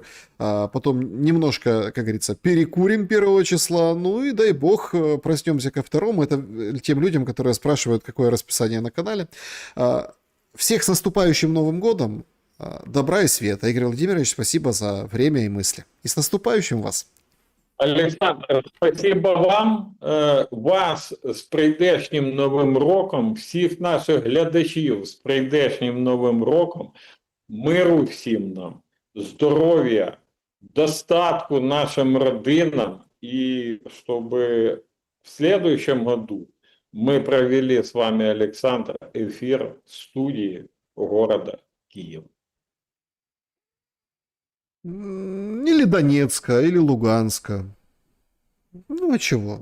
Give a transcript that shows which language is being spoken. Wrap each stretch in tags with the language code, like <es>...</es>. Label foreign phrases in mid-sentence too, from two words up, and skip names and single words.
<ru>Потом немножко, как говорится, перекурим 1 числа. Ну и дай бог проснемся ко 2. Это тем людям, которые спрашивают, какое расписание на канале. Всех с наступающим Новым годом. Добра и света. Игорь Владимирович, спасибо за время и мысли. И с наступающим вас.</ru> <uk>Олександр,</uk> <ru>спасибо вам,</ru> <uk>вас з прийдешнім Новим роком, всіх наших глядачів з прийдешнім Новим роком, миру всім нам, здоров'я, достатку нашим родинам,</uk> <ru>и чтобы в следующем году мы провели с вами, Александр, эфир в студии города Киев. Или Донецка, или Луганска. Ну, а чего?</ru>